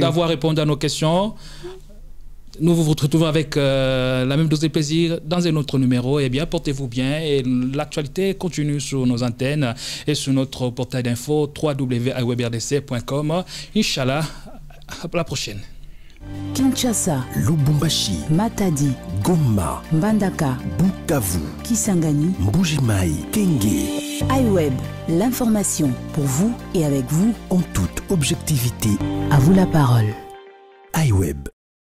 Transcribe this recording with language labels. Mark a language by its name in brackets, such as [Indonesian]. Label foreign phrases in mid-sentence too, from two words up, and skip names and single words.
[French] D'avoir répondu à nos questions. Nous vous retrouvons avec la même dose de plaisir dans un autre numéro. Eh bien, portez-vous bien et l'actualité continue sur nos antennes et sur notre portail d'info www.iwebrdc.com. Inch'Allah, à la prochaine. Kinshasa, Lubumbashi, Matadi, Goma, Mbandaka, Bukavu, Kisangani, Mbuji-Mayi, Kenge. iWeb, l'information pour vous et avec vous En toute objectivité. À vous la parole. iWeb.